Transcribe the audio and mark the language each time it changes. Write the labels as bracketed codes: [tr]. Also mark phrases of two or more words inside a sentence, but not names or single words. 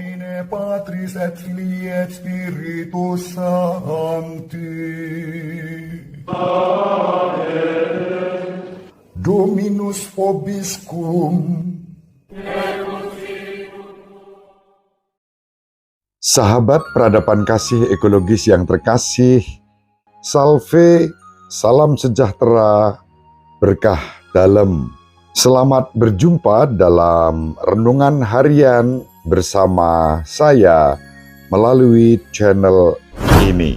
[la] Patris et Filii et Spiritus Sancti. Amen. Dominus vobiscum. [id] Sahabat peradaban kasih ekologis yang terkasih, salve, salam sejahtera, berkah dalam. Selamat berjumpa dalam renungan harian bersama saya melalui channel ini.